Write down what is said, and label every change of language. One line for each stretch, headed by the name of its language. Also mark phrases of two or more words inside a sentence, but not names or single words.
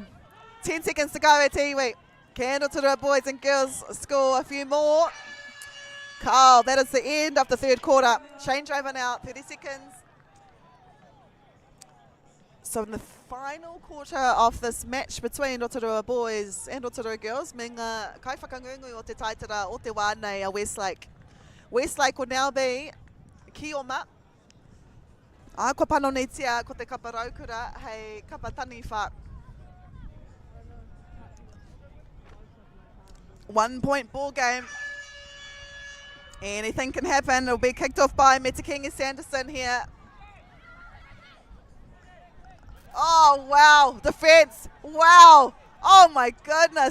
English: 10 seconds to go at iwi. Can Rotorua boys and girls score a few more? Carl, that is the end of the third quarter. Changeover now, 30 seconds. So in the final quarter of this match between Rotorua boys and Rotorua girls,
Māori: me ngā kaiwhakangungu o te taitara o te wānei a Westlake.
English: Westlake will now be Kī-o-Rahi.
Māori: Kua panonitia ko te kapa raukura hei kapa Taniwha.
English: 1 point ball game. Anything can happen. It'll be kicked off by Metakinga Sanderson here. Oh, wow. Defense. Wow. Oh, my goodness.